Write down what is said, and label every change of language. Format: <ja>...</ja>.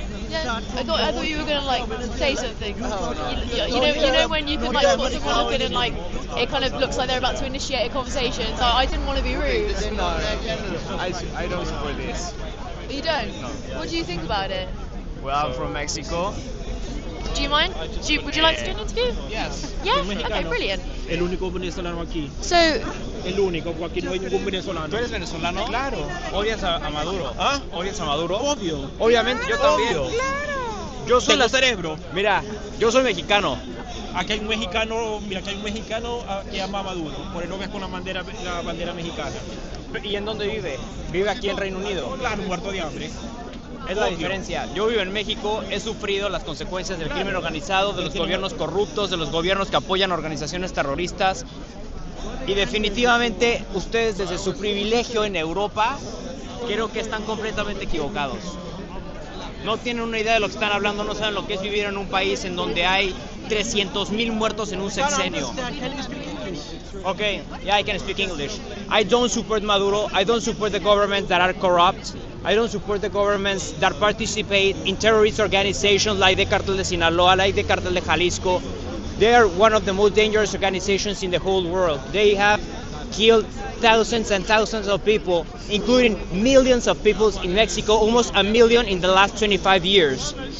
<en>Yeah, I thought you were gonna like say something. You know when you can like put someone up in and like it kind of looks like they're about to initiate a conversation. So I didn't want to be rude. No, I don't support this. You don't? No. What do you think about it? Well, I'm from Mexico. Do you mind? Would you like to do an interview? Yes. Yeah? Okay, brilliant.</en> <es>El único venezolano aquí.</es> <en>So,</en> <es>El único, porque aquí no hay ningún venezolano. ¿Tú eres venezolano? Claro. ¿Odias a Maduro? ¿Ah? ¿Odias a Maduro? Obvio. Obviamente, yo también. Obvio. Yo soy Tengo cerebro. Mira, yo soy mexicano. Aquí hay un mexicano, mira, aquí hay un mexicano que ama a Maduro. Por eso ves con la bandera mexicana. ¿Y en dónde vive? Vive aquí en Reino Unido. Claro, muerto de hambre. Es la diferencia. Yo vivo en México, he sufrido las consecuencias del crimen organizado, de los gobiernos corruptos, de los gobiernos que apoyan organizaciones terroristas. Y definitivamente ustedes desde su privilegio en Europa creo que están completamente equivocados. No tienen una idea de lo que están hablando, no saben lo que es vivir en un país en donde hay 300,000 muertos en un sexenio.</es> <en>Okay, yeah, I can speak English. I don't support Maduro. I don't support the governments that are corrupt. I don't support the governments that participate in terrorist organizations like the Cartel de Sinaloa, like the Cartel de Jalisco. They are one of the most dangerous organizations in the whole world. They have killed thousands and thousands of people, including millions of people in Mexico, almost 1 million in the last 25 years.</en>